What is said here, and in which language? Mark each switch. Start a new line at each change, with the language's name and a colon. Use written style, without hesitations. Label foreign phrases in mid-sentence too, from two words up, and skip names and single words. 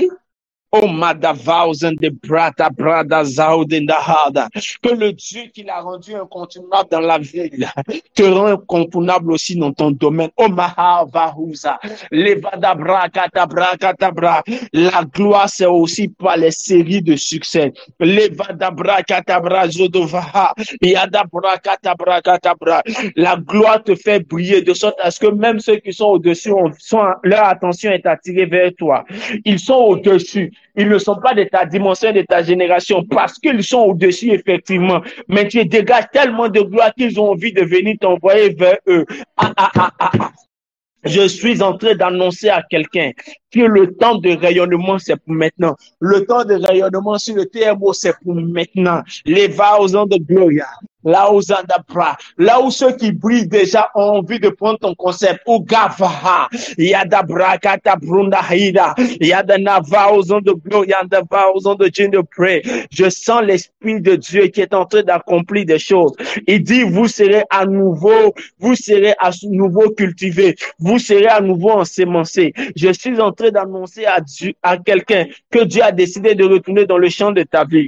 French: Oh, Madavausen de Brada Zaudendahada. Que le Dieu qui l'a rendu incontournable dans la ville te rend incontournable aussi dans ton domaine. Oh, Mahavahusa. Levadabra, katabra. La gloire, c'est aussi par les séries de succès. Levadabra, katabra, zodovaha. Yadabra, katabra. La gloire te fait briller de sorte à ce que même ceux qui sont au-dessus, leur attention est attirée vers toi. Ils sont au-dessus. Ils ne sont pas de ta dimension, de ta génération, parce qu'ils sont au-dessus, effectivement. Mais tu dégages tellement de gloire qu'ils ont envie de venir t'envoyer vers eux. Je suis en train d'annoncer à quelqu'un que le temps de rayonnement, c'est pour maintenant. Le temps de rayonnement sur le TMO, c'est pour maintenant. Les thousand de gloria. Là où là où ceux qui brillent déjà ont envie de prendre ton concept. Ou Gavaha. Yada Brakata Brunda Hida. Yada Navauzon de gloria. Yada Vauzon de Dieu de près. Je sens l'Esprit de Dieu qui est en train d'accomplir des choses. Il dit, vous serez à nouveau cultivés. Vous serez à nouveau ensemencés. Je suis en train d'annoncer à quelqu'un que Dieu a décidé de retourner dans le champ de ta vie.